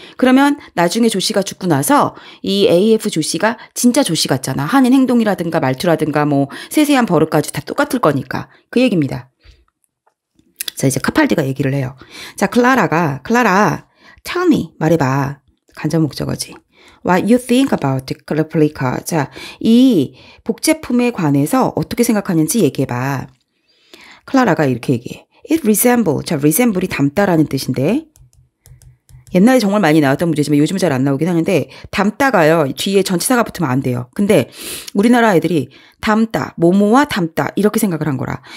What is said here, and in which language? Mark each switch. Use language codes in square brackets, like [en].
[ko] 그러면 나중에 조씨가 죽고 나서 이 AF 조씨가 진짜 조씨 같잖아. 하는 행동이라든가 말투라든가 뭐 세세한 버릇까지 다 똑같을 거니까. 그 얘기입니다. 자, 이제 카팔디가 얘기를 해요. 자, 클라라, [en] tell me, [ko] 말해봐. 간접 목적어지. [en] What you think about the replica. [ko] 자, 이 복제품에 관해서 어떻게 생각하는지 얘기해봐. 클라라가 이렇게 얘기해. [en] It resemble. [ko] 자, resemble이 닮다라는 뜻인데. 옛날에 정말 많이 나왔던 문제지만 요즘은 잘 안 나오긴 하는데 닮다가요. 뒤에 전치사가 붙으면 안 돼요. 근데 우리나라 애들이 닮다, 뭐뭐와 닮다 이렇게 생각을 한 거라.